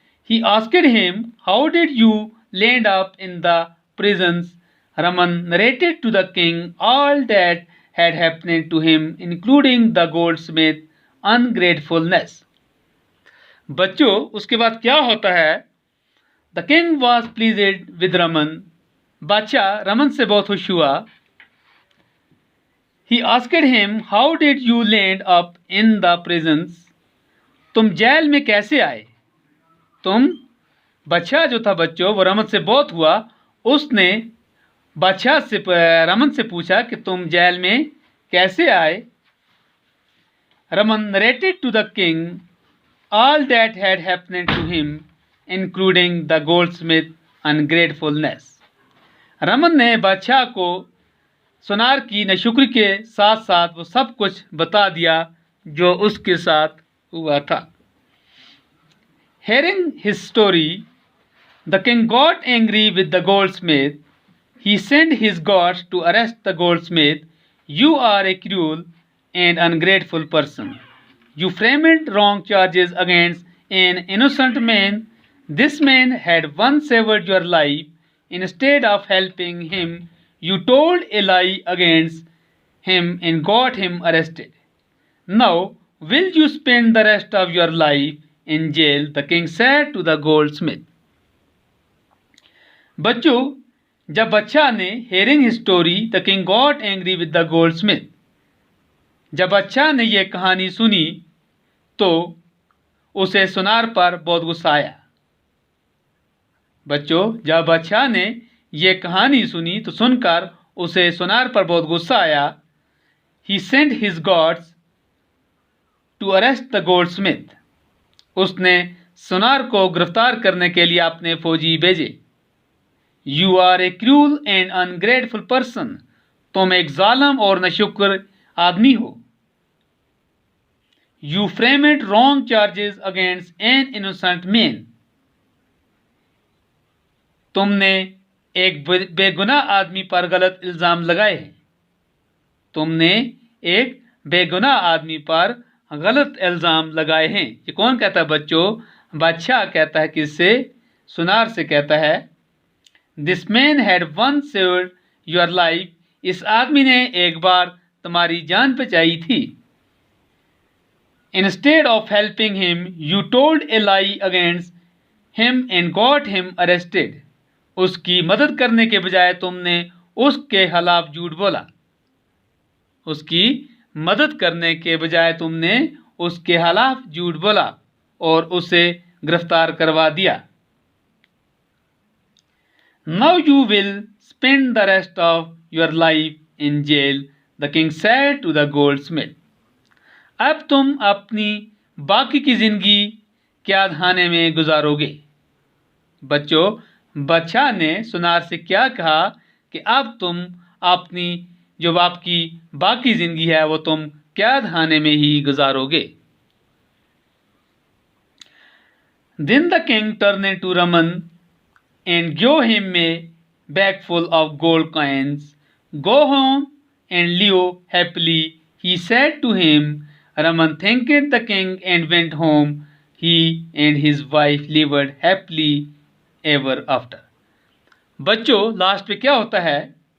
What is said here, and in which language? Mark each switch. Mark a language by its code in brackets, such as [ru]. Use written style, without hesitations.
[en] He asked him, "How did you land up in the prisons?" Raman narrated to the king all that had happened to him, including the goldsmith ungratefulness. [hi] बच्चों, उसके बाद क्या होता है? [en] The king was pleased with Raman. [hi] बादशाह रमन से बहुत खुश हुआ. [en] He asked him, "How did you land up in the prisons?" [hi] तुम जेल में कैसे आए? बादशाह जो था बच्चों, वो रमन से बहुत हुआ. उसने बादशाह से रमन से पूछा कि तुम जेल में कैसे आए. [en] Raman narrated to the king all that had happened to him, including the goldsmith ungratefulness. [hi] Raman ने बादशाह को सुनार की नाशुक्री के साथ साथ वो सब कुछ बता दिया जो उसके साथ हुआ था. [en] Hearing his story, the king got angry with the goldsmith. He sent his guards to arrest the goldsmith. "You are a cruel and ungrateful person. You framed wrong charges against an innocent man. This man had once saved your life. Instead of helping him, you told a lie against him and got him arrested. Now, will you spend the rest of your life in jail?" the king said to the goldsmith. [hi] बच्चों, जब बादशाह ने [en] hearing his story, the king got angry with the goldsmith. [hi] जब बादशाह ने यह कहानी सुनी तो उसे सुनार पर बहुत गुस्सा आया. बच्चों, जब बादशाह ने यह कहानी सुनी तो सुनकर उसे सुनार पर बहुत गुस्सा आया. [en] He sent his guards to arrest the goldsmith. [hi] उसने सुनार को गिरफ्तार करने के लिए अपने फौजी भेजे. [en] You are a cruel and ungrateful person. [hi] तुम एक जालिम और नाशुक्र आदमी हो. [en] You framed wrong charges against an innocent man. [hi] तुमने एक बेगुनाह आदमी पर गलत इल्जाम लगाए हैं. तुमने एक बेगुनाह आदमी पर गलत इल्जाम लगाए हैं. ये कौन कहता है बच्चों? बादशाह कहता है किससे? सुनार से कहता है. [en] This man had once saved your life. [hi] इस आदमी ने एक बार तुम्हारी जान बचाई थी. [en] Instead of helping him, you told a lie against him and got him arrested. [hi] उसकी मदद करने के बजाय तुमने उसके खिलाफ झूठ बोला. उसकी मदद करने के बजाय तुमने उसके खिलाफ झूठ बोला और उसे गिरफ्तार करवा दिया. [en] Now you will spend the rest of your life in jail, the king said to the goldsmith. [hi] अब तुम अपनी बाकी की जिंदगी कैदखाने में गुजारोगे. बच्चों, बादशाह ने सुनार से क्या कहा कि अब तुम अपनी जो आपकी बाकी जिंदगी है वो तुम कैदखाने में ही गुजारोगे. [en] Then the king turned to Raman and gave him a bag full of gold coins. "Go home and live happily," he said to him. Raman thanked the king and went home. He and his wife lived happily ever after. [hi] बच्चों, last पे क्या होता है?